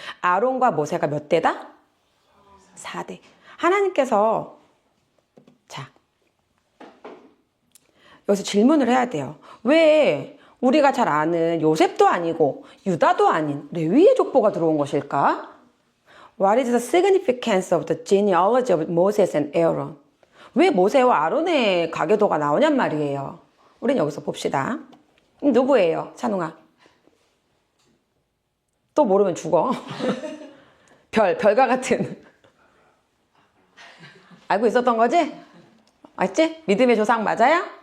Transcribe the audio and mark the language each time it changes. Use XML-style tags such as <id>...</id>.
<ko>아론과 모세가 몇 대다? 4대. 하나님께서 자, 여기서 질문을 해야 돼요. 왜 우리가 잘 아는 요셉도 아니고 유다도 아닌 레위의 족보가 들어온 것일까?</ko> <en>What is the significance of the genealogy of Moses and Aaron?</en> <ko>왜 모세와 아론의 가계도가 나오냔 말이에요. 우린 여기서 봅시다. 누구예요, 찬웅아? 또 모르면 죽어. 별과 같은. 알고 있었던 거지? 맞지? 믿음의 조상 맞아요?</ko>